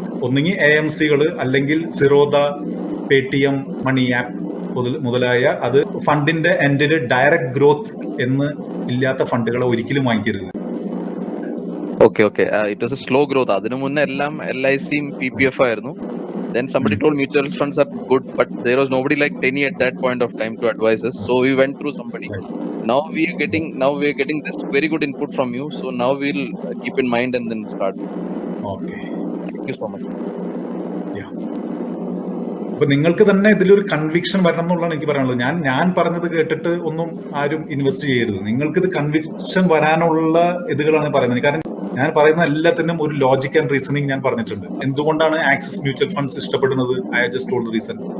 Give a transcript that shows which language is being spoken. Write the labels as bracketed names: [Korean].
[Malayalam] ഒന്നുകിൽ AMCകൾ, അല്ലെങ്കിൽ Zerodha, Paytm, money app മുതലായ അത് ഫണ്ടിന്റെ എൻഡിൽ ഡയറക്ട് ഗ്രോത്ത് എന്ന് ഇല്ലാത്ത ഫണ്ടുകളെ ഒരിക്കലും വാങ്ങിക്കരുത്. [English] Okay it was a slow growth. [Malayalam] അതിനു മുന്നേ എല്ലാം LICയും PPF ആയിരുന്നു. [English] Then somebody told mutual funds are good, but there was nobody like Tenny at that point of time to advise us. So we went through somebody. Now we are getting this very good input from you. So now we'll keep in mind and then start. Okay. Thank you so much. Yeah. [Malayalam] അപ്പൊ നിങ്ങൾക്ക് തന്നെ ഇതിലൊരു conviction വരണം എന്നുള്ളതാണ് എനിക്ക് പറയാനുള്ളത്. ഞാൻ പറഞ്ഞത് കേട്ടിട്ട് ഒന്നും ആരും ഇൻവെസ്റ്റ് ചെയ്യരുത്. നിങ്ങൾക്കിത് കൺവിക്ഷൻ വരാനുള്ള ഇതുകളാണ് പറയുന്നത്. കാരണം ഞാൻ പറയുന്ന എല്ലാത്തിനും ഒരു ലോജിക് ആൻഡ് റീസണിങ് ഞാൻ പറഞ്ഞിട്ടുണ്ട്. എന്തുകൊണ്ടാണ് ആക്സിസ് മ്യൂച്വൽ ഫണ്ട്സ് ഇഷ്ടപ്പെടുന്നത്? [English] I just told reason.